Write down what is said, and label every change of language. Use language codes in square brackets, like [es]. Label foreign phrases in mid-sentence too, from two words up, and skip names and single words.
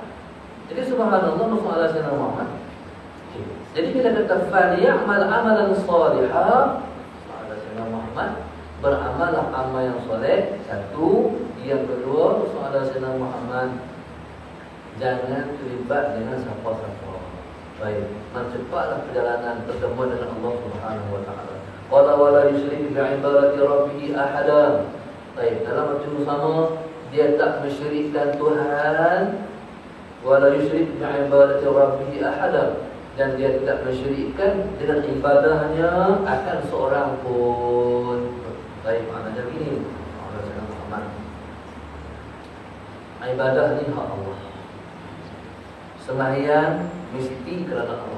[ms] Jadi subhanallah, Rasulullah SAW. Jadi kita kata [ar] فليعمل عملا صالحا. [ms] Rasulullah Muhammad beramalah amal yang soleh. Satu. Yang kedua, Rasulullah SAW, jangan terlibat dengan siapa-siapa. Baik, cepatlah perjalanan pertemuan dengan Allah [ar] سبحانه وتعالى. قال ولا يشرك بعبادة ربه أحدا. [ms] Baik, dalam macam sama dia tak mensyirikkan Tuhan. [ar] ولا يشرك بعبادة ربه أحدا, [ms] dan dia tidak mensyirikkan dengan ibadahnya akan seorang pun. Baik, maknanya begini. Allah Subhanahu. Ibadah ni hak Allah. Sembahyang mesti kerana Allah.